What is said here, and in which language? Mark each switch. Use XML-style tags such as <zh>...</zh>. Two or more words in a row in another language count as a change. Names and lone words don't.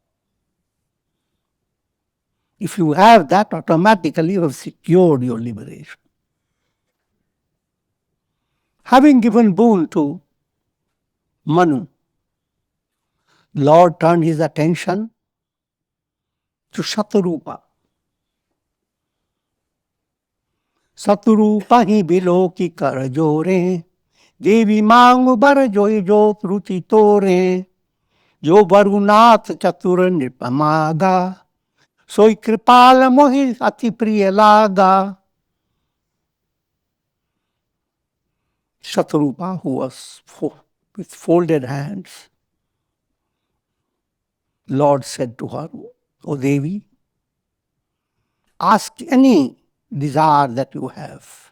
<en>If you have that, automatically you have secured your liberation. Having given boon to Manu, Lord turned his attention to Satarupa.</en> <awa>सतरूपा हि बिलोकि कर जोरे, देवी मांग बर जोय जो रुचि तोरे जो वरुनाथ चतुर नृपमागा सोई कृपाल मोहि अति प्रिय लागा.</awa> <en>Shatarupa, who was with folded hands, Lord said to her, O Devi, ask any desire that you have.</en>